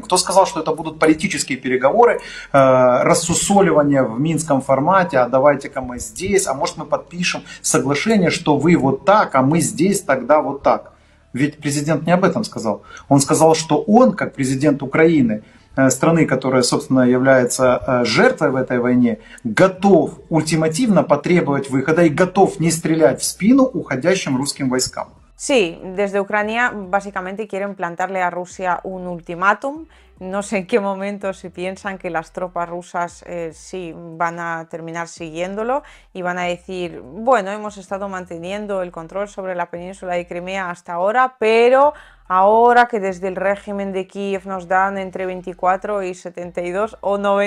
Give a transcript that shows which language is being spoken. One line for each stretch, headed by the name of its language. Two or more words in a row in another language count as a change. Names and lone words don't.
Russian: Кто сказал, что это будут политические переговоры, рассусоливание в минском формате, а давайте-ка мы здесь, а может мы подпишем соглашение, что вы вот так, а мы здесь тогда вот так. Ведь президент не об этом сказал. Он сказал, что он, как президент Украины, страны, которая, собственно, является жертвой в этой войне, готов ультимативно потребовать выхода и готов не стрелять в спину уходящим русским войскам.
Spanish: Sí, desde Ucrania básicamente quieren plantarle a Rusia un ultimátum no sé en qué momento, si piensan que las tropas rusas sí van a terminar siguiéndolo y van a decir, bueno, hemos estado manteniendo el control sobre la península de Crimea hasta ahora, pero ahora que desde el régimen de Kiev nos dan entre 24 y 72 o